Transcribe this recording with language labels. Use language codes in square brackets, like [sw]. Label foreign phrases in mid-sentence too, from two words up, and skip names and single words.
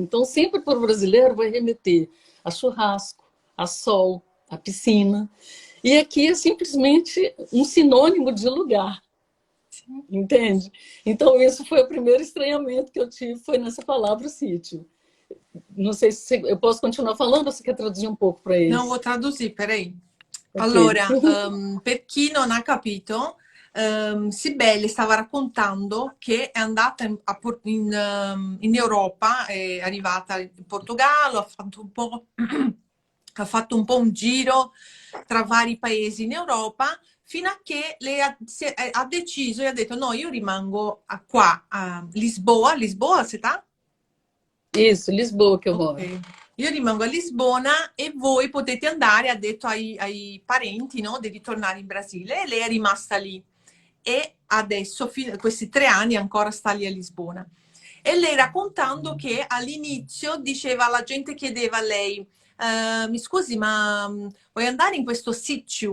[pt] Então, sempre para o brasileiro vai remeter a churrasco, a sol, a piscina. E aqui é simplesmente um sinônimo de lugar. Entende? Então, isso foi o primeiro estranhamento que eu tive, foi nessa palavra sítio. Não sei se eu posso continuar falando ou você quer traduzir um pouco para Não, eles? vou traduzir, peraí. [it] Ok. Allora, per chi non ha capito, Sibelle stava raccontando che è andata in Europa, è arrivata in Portogallo, ha fatto un po' un giro tra vari paesi in Europa, fino a che lei ha deciso e ha detto no, io rimango qua a Lisboa, Lisboa, si sta? [pt] Isso, Lisboa que eu moro. [it] Ok. Io rimango a Lisbona e voi potete andare, ha detto ai parenti, no, di ritornare in Brasile, e lei è rimasta lì. E adesso, questi 3 anni, ancora sta lì a Lisbona. E lei raccontando che all'inizio diceva, la gente chiedeva a lei, mi scusi, ma vuoi andare in questo sitio?